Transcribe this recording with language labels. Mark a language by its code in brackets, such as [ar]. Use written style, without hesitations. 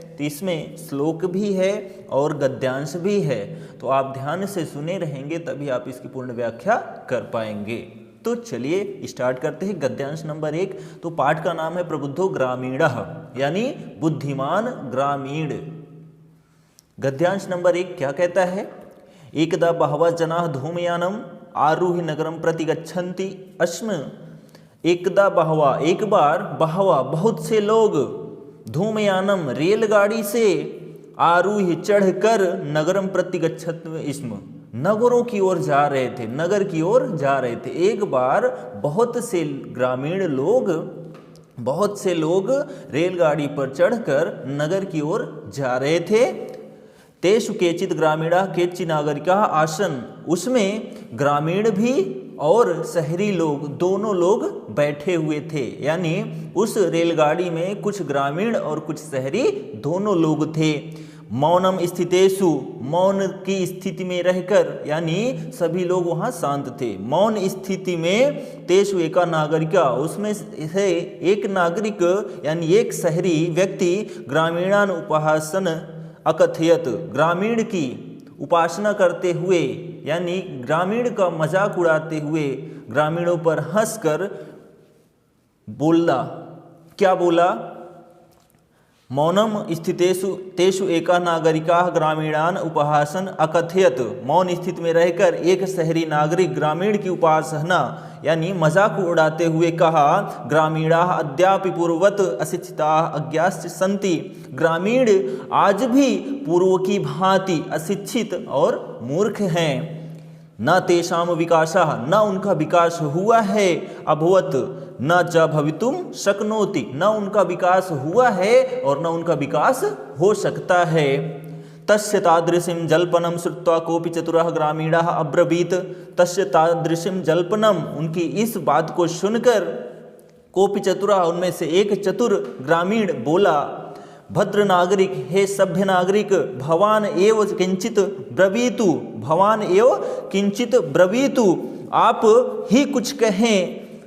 [hi] तो इसमें श्लोक भी है और गद्यांश भी है, तो आप ध्यान से सुने रहेंगे तभी आप इसकी पूर्ण व्याख्या कर पाएंगे। तो चलिए स्टार्ट करते हैं। गद्यांश नंबर 1। तो पाठ का नाम है प्रबुद्धो ग्रामीणः यानी बुद्धिमान ग्रामीण। गद्यांश नंबर 1 क्या कहता है? [sa] एकदा बहवः जनाः धूमयानम आरुह्य नगरम प्रति गच्छन्ति अस्म। एकदा बहवः [hi] एक बार, बहवः बहुत से लोग, धूमयानम रेलगाड़ी से, आरुह्य चढ़कर, [sa] नगरम प्रति गच्छन्ति स्म [hi] नगरों की ओर जा रहे थे, नगर की ओर जा रहे थे। एक बार बहुत से ग्रामीण लोग, बहुत से लोग रेलगाड़ी पर चढ़कर नगर की ओर जा रहे थे। [sa] तेषु केचित् ग्रामीणाः केचित् नागरिकाः आसन्। [hi] उसमें ग्रामीण भी और शहरी लोग दोनों लोग बैठे हुए थे, यानी उस रेलगाड़ी में कुछ ग्रामीण और कुछ शहरी दोनों लोग थे। [sa] मौनम स्थितेषु, [hi] मौन की स्थिति में रहकर, यानी सभी लोग वहाँ शांत थे, मौन स्थिति में। [sa] तेषु एका नागरिका, [hi] उसमें से एक नागरिक यानी एक शहरी व्यक्ति, [sa] ग्रामीणान उपासन अकथयत, [hi] ग्रामीण की उपासना करते हुए, यानी ग्रामीण का मजाक उड़ाते हुए, ग्रामीणों पर हंसकर बोला। क्या बोला? [sa] मौनम स्थितेषु तेषु एका नागरिकाः ग्रामीणान उपहासन अकथयत। [hi] मौन स्थिति में रहकर एक शहरी नागरिक ग्रामीण की उपासना यानी मजाक उड़ाते हुए कहा, [sa] ग्रामीणाः अद्यापि पूर्ववत् अशिक्षिताः अज्ञाश्च सन्ति। [hi] ग्रामीण आज भी पूर्व की भांति अशिक्षित और मूर्ख हैं। [sa] न तेषां विकासः, [hi] न उनका विकास हुआ है, [sa] अभवत् न च भवितुम शक्नोति, [hi] न उनका विकास हुआ है और न उनका विकास हो सकता है। [sa] तस्य तादृशीं जल्पनं श्रुत्वा कोऽपि चतुरः ग्रामीणः अब्रवीत। तस्य तादृशीं जल्पनम, [hi] उनकी इस बात को सुनकर, [sa] कोऽपि चतुरः, [hi] उनमें से एक चतुर ग्रामीण बोला, [sa] भद्र नागरिक, [hi] हे सभ्य नागरिक, [sa] भवान एव किंचित ब्रवीतु, [hi] भवान एव किंचित ब्रवीतु, आप ही कुछ कहें।